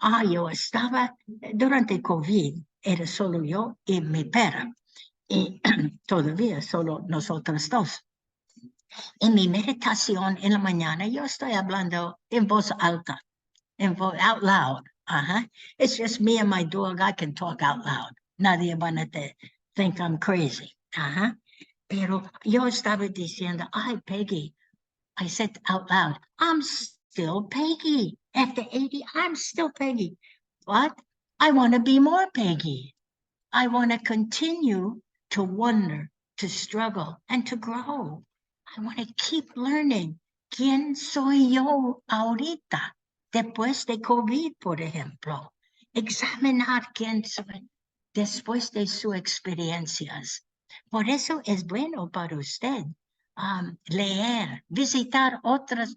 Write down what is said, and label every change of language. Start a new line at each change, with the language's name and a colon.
Spanish: Yo estaba, durante COVID, era solo yo y mi perra. Y todavía solo nosotros dos. En mi meditación en la mañana, yo estoy hablando en voz alta,
English: out loud. It's just me and my dog. I can talk out loud.
Spanish: Nadie van a
English: think I'm crazy.
Spanish: Pero yo estaba diciendo,
English: Peggy, I said out loud, I'm still Peggy. After 80, I'm still Peggy. What? I want to be more Peggy. I want to continue to wonder, to struggle, and to grow. I want to keep learning.
Spanish: ¿Quién soy yo ahorita? Después de COVID, por ejemplo. Examinar quién soy después de sus experiencias. Por eso es bueno para usted leer, visitar otras.